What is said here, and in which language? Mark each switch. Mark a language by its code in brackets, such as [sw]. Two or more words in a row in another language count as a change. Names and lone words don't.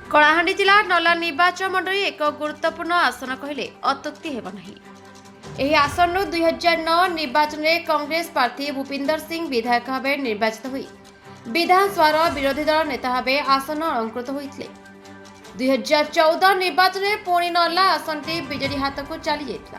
[or] କଳାହାଣ୍ଡି ଜିଲ୍ଲା ନଲ୍ଲା ନିର୍ବାଚନ ମଣ୍ଡଳୀ ଏକ ଗୁରୁତ୍ୱପୂର୍ଣ୍ଣ ଆସନ କହିଲେ ଅତ୍ୟୁକ୍ତି ହେବ ନାହିଁ। ଏହି ଆସନରୁ 2009 ନିର୍ବାଚନରେ କଂଗ୍ରେସ ପ୍ରାର୍ଥୀ ଭୂପିନ୍ଦର ସିଂ ବିଧାୟକ ଭାବେ ନିର୍ବାଚିତ ହୋଇ ବିଧାନସଭାର ବିରୋଧୀ ଦଳ ନେତା ଭାବେ ଆସନ ଅଳଙ୍କୃତ ହୋଇଥିଲେ। 2014 ନିର୍ବାଚନରେ ପୁଣି ନର୍ଲା ଆସନଟି ବିଜେଡି ହାତକୁ ଚାଲି ଯାଇଥିଲା।